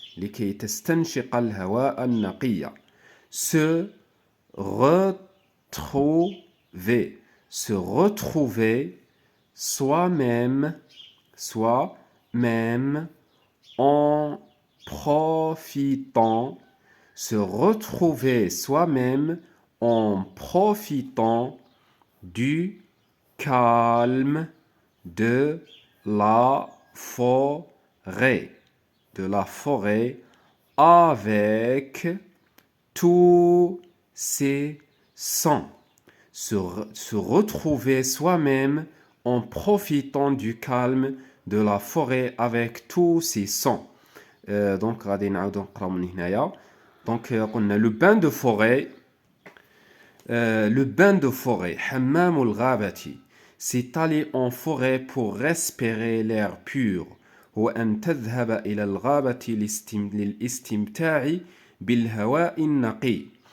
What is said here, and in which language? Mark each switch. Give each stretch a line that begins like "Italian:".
Arabic: لكي تستنشق الهواء النقي.
French: Se retrouver. Se retrouver soi-même en profitant. Se retrouver soi-même en profitant du calme de la forêt, avec tous ses sons. Se retrouver soi-même en profitant du calme de la forêt avec tous ses sons.
Arabic: Donc غادي نعاودو نقراو من هنايا.
French: Donc
Arabic: قلنا
French: le bain de forêt. Le bain de forêt,
Arabic: حمام الغابة,
French: c'est aller en forêt pour respirer l'air pur.
Arabic: هو أن تذهب إلى الغابة للاستمتاع بالهواء النقي.